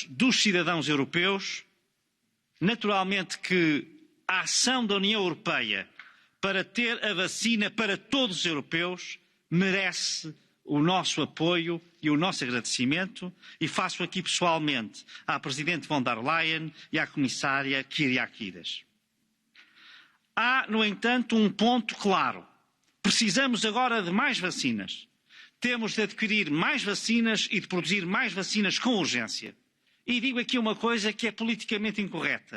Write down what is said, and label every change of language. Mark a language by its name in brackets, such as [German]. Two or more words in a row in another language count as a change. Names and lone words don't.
[Portuguese] dos cidadãos europeus, naturalmente que a ação da União Europeia para ter a vacina para todos os europeus merece o nosso apoio e o nosso agradecimento, e faço aqui pessoalmente à Presidente von der Leyen e à Comissária Kyriakides. Há, no entanto, um ponto claro. Precisamos agora de mais vacinas. Temos de adquirir mais vacinas e de produzir mais vacinas com urgência. E digo aqui uma coisa que é politicamente incorreta.